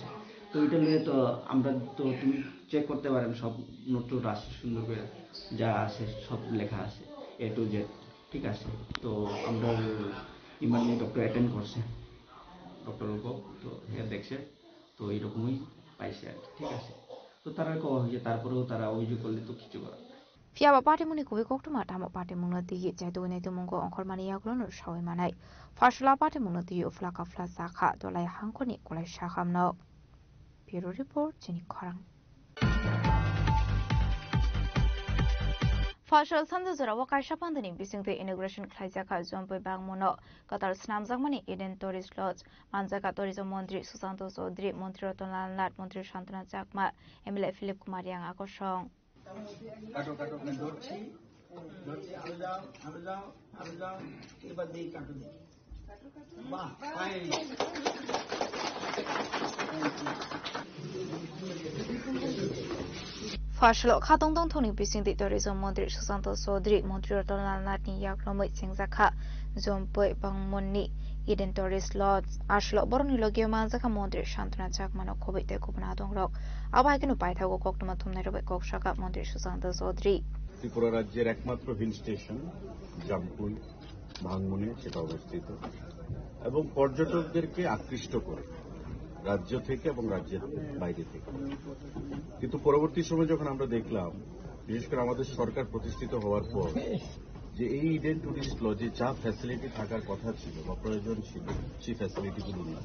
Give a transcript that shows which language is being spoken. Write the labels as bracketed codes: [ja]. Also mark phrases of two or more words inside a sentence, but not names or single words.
[bn] তো এটা নিয়ে তো আমরা তো তুমি চেক করতে পারেন, সব নোট টোট আসে সুন্দর করে, যা আছে সব লেখা আছে [en] A to Z, [bn] ঠিক আছে। তো আমরা [en] emergency doctor attend [bn] করছে, ডক্টর উপর, তো দেখছে, তো এইরকমই পাইছে আর কি, ঠিক আছে। তো তারা কওয়া হয়েছে, তারপরেও তারা অভিযোগ করলে তো কিছু করার। [trp] Fiaba party muni kuwi koktuma tamo party muna digi jaitu ne tu mungo ongkor mani yaglon shawai manai. Fashla party muna digi uflaka fla sakha dolai hangkoni kolai shakamno. [en] Bureau report [trp] jini korang. Fashal samduzara wakai shapandani bisingte inauguration khlaijaka jompoi bangmono qatar snamjakmani Eden Tourist Lodge manjaka tourism mantri Susanto Chaudhary mantri Ratanlal Nath mantri Shantanu Chakma MLA Philip Kumar yang akosong. [bn] কাটো কাটো ধরছি ধরছি, আরো যাও আরো যাও আরো যাও, এবার দিই কাটো দিই, বাহ ফাইন। [trp] Fashlo khatongtong thoni bisingti tourism mantri Susanto Chaudhary mantri Ratanlal Nath ni yaklomoi singjaka jompoi bangmonni Eden Tourist Lodge ashlo boroni logio manjaka mantri Shantanu Chakmano khobaite kubna dongrok abaikenu paithago koktuma thumnai robai kokshaka mantri Susanto Chaudhary. [bn] ত্রিপুরা রাজ্যের একমাত্র [en] hill station [bn] জামপুই ভাঙমনে সেটা অবস্থিত এবং পর্যটকদেরকে আকৃষ্ট করে রাজ্য থেকে এবং রাজ্যের বাইরে থেকে। কিন্তু পরবর্তী সময় যখন আমরা দেখলাম, বিশেষ করে আমাদের সরকার প্রতিষ্ঠিত হওয়ার পর, যে এই ইডেন টুরিস্ট লজে যা ফ্যাসিলিটি থাকার কথা ছিল বা প্রয়োজন ছিল, সেই ফ্যাসিলিটিগুলো নেই।